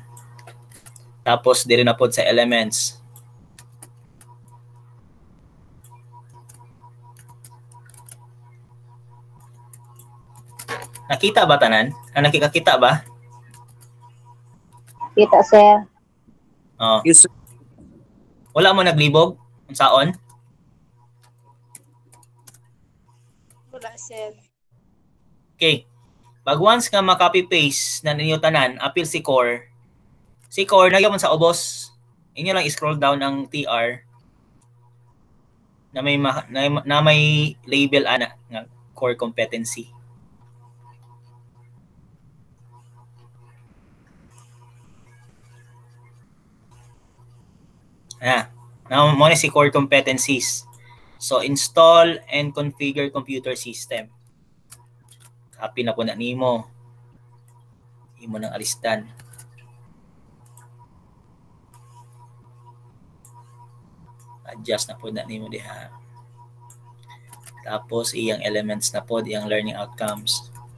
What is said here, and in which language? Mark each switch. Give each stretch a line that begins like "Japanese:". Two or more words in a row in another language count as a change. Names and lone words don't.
Cebuano: Tapos, diri na po sa elements. Nakita ba tanan?
Filipino: Nakikita ba?
Cebuano: Kita, sir. Oh.
English: Yes, sir.
Cebuano: Wala mo naglibog? Unsaon? Wala, sir. Okay. Pag once nga ma-copy-paste na ninyo tanan, apil si core. Si core, nagyamon sa ubos. Inyo lang
English: scroll down
Cebuano: ang TR na may label nga
English: core competency.
Cebuano: Now, mo si
English: core competencies. So, install and configure computer system.
Cebuano: Copy na po na nimo. Imo nang alistan. Adjust na po na nimo diha. Tapos, iyang elements na po, iyang learning outcomes.